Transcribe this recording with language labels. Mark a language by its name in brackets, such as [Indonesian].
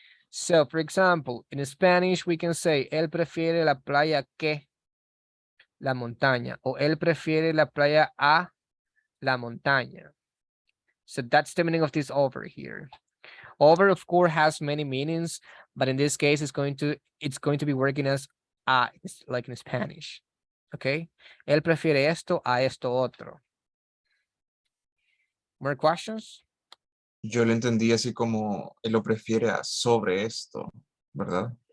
[English] So, for example, in Spanish, we can say, [Spanish] él prefiere la playa que la montaña, o él prefiere la playa a la montaña. [English] So that's the meaning of this over here. Over, of course, has many meanings, but in this case, it's going to be working as it's like in Spanish. Okay. [Spanish] Él prefiere esto a esto otro. [English] More questions? [Spanish] Yo lo entendí así como él lo prefiere a sobre esto, ¿verdad?